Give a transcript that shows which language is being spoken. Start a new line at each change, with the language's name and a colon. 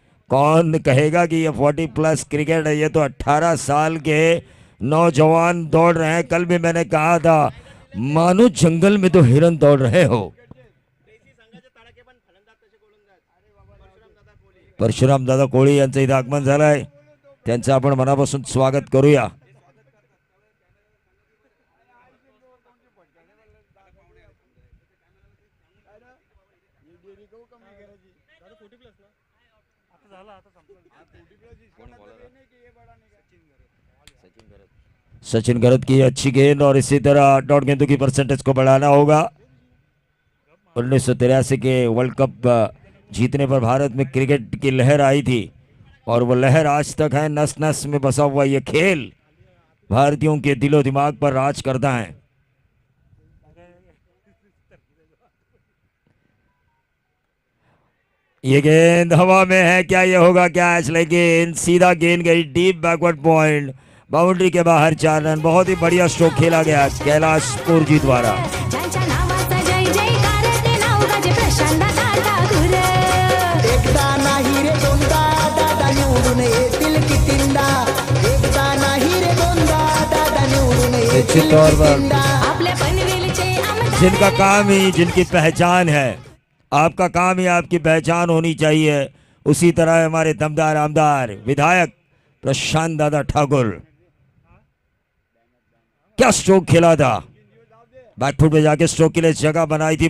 Hindi: कौन कहेगा कि ये 40+ क्रिकेट है? ये तो 18 साल के नौजवान दौड़ रहे हैं. कल भी मैंने कहा था मानो जंगल में तो हिरन दौड़ रहे हो.
Marathi: परशुराम दादा कोळी यांचं इथं आगमन झालंय. त्यांचं आपण मनापासून स्वागत करूया.
Hindi: सचिन गरत की अच्छी गेंद और इसी तरह डॉट गेंदों की परसेंटेज को बढ़ाना होगा. 1983 के वर्ल्ड कप जीतने पर भारत में क्रिकेट की लहर आई थी और वो लहर आज तक है. नस नस में बसा हुआ ये खेल भारतीयों के दिलो दिमाग पर राज करता है. ये गेंद हवा में है. क्या ये होगा कैच? लेकिन सीधा गेंद गई डीप बैकवर्ड पॉइंट. बाउंड्री के बाहर 4 रन. बहुत ही बढ़िया स्ट्रोक खेला गया कैलाशपुर जी द्वारा.
Marathi: ज्यांच्या नावाचा जय जयकार ते नाव गाजे प्रशांत दादा गुरे. एकदा नाही रे दोनदा दादा निवडून येतील कितींदा. एकदा नाही रे दोनदा दादा निवडून येतील
Hindi: निश्चित तौर पर
Marathi: कितींदा. आपल्या पनवेलचे आमदार
Hindi: जिनका काम ही जिनकी पहचान है, आपका काम ही आपकी पहचान होनी चाहिए. उसी तरह हमारे दमदार आमदार विधायक प्रशांत दादा ठाकुर. क्या स्ट्रोक खेला था. बैकफुट पे जाके स्ट्रोक के लिए जगह बनाई थी.